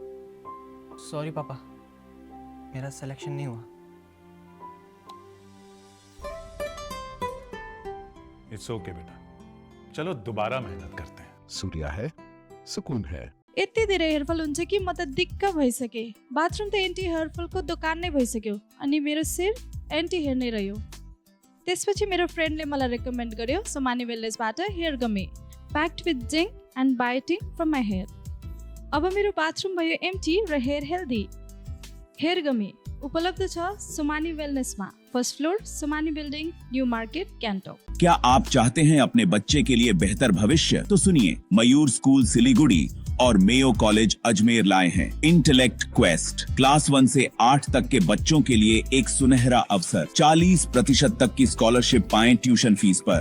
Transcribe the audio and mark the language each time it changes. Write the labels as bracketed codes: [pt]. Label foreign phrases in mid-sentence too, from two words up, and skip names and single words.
[hi] सॉरी पापा, मेरा सिलेक्शन नहीं हुआ। [en] it's okay [hi] बेटा, चलो दोबारा मेहनत करते हैं। सूर्या है, सुकून है। [ne] यति धेरै हेयरफल हुन्छ कि म त दिक्क भइसके। बाथरुम त [en] anti hairfallको [ne] दोकान नै भइसक्यो अनि मेरो शिर [en] anti hair [ne] नै रह्यो। त्यसपछि मेरो फ्रेन्डले मलाई रेकमेन्ड गर्यो सोमानी वेलनेसबाट [en] hair gummy packed with zinc and biotin from my hair. [ne] अब मेरो बाथरुम भयो एम्टी र [en] hair healthy. hair gummy [ne] उपलब्ध छ सोमानी वेलनेसमा, [en] first floor, [ne] सोमानी बिल्डिङ, न्यू मार्केट, गान्तोक। [hi] क्या आप चाहते हैं अपने बच्चे के लिए बेहतर भविष्य? तो सुनिए, मयूर स्कूल सिलीगुड़ी और मेयो कॉलेज अजमेर लाए हैं इंटेलेक्ट क्वेस्ट। क्लास 1 से 8 तक के बच्चों के लिए एक सुनहरा अवसर। 40% तक की स्कॉलरशिप पाएं [en] tuition fees [hi] पर।